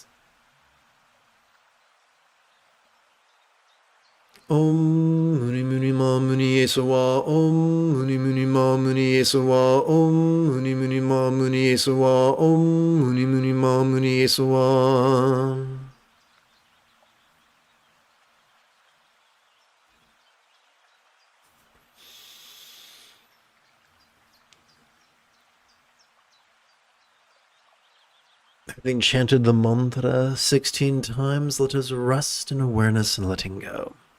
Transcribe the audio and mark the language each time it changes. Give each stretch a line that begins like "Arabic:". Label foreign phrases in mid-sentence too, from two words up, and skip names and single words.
Sanskrit: Om Muni Muni Ma Muni Esawa, Om Muni Muni Ma Muni Esawa, Om Muni Muni Ma Muni Esawa, Om Muni Muni Ma Muni Esawa.
English: Having chanted the mantra 16 times, let us rest in awareness and letting go.